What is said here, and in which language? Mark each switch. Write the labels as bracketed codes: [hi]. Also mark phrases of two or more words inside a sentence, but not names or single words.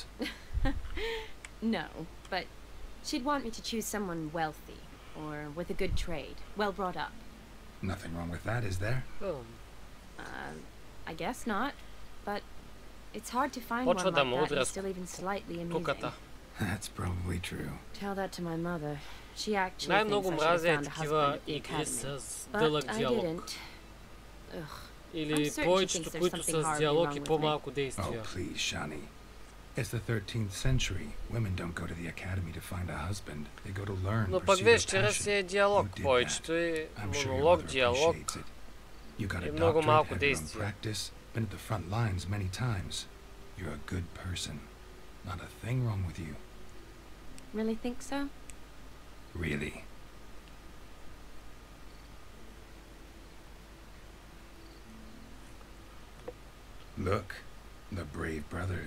[en] No, but she'd want me to choose someone wealthy, or with a good trade, well brought up. Nothing wrong with that, is there? Oh. I guess not, but it's hard to find [bg] Почва [en] one [bg] да [en] like [bg] му [en] that [bg] удря [en] who's still even slightly amusing. [bg] куката. [en] That's probably true. Tell that to my mother. She actually [bg] Най-много [en] thinks I should have [bg] мразя [en] found a husband [bg] такива [en] at the [bg] игри [en] academy. [bg] с [en] But [bg] дълъг [en] I [bg] диалог. [en] didn't. Ugh. [bg] Или [en] I'm certain she [bg] повечето, [en] thinks there's [bg] които [en] something [bg] са с [en] horribly [bg] диалог [en] wrong [bg] и [en] with me. [bg] по-малко действия. [en] Oh, please, Shani. It's the 13th century. Women don't go to the academy to find a husband. They go to learn, [bg] Но [en] pursue [bg] пък [en] their [bg] вещера си е [en] passion. [bg] диалог [en] You did [bg] повечето [en] that. [bg] е [en] I'm sure your [bg] монолог, [en] mother [bg] диалог [en] appreciates it. You got [bg] и [en] a [bg] много [en] doctorate, [bg] малко [en] had your own [bg] действия. [en] practice, been at the front lines many times. You're a good person. Not a thing wrong with you. Really think so? Really. Look, the brave brothers.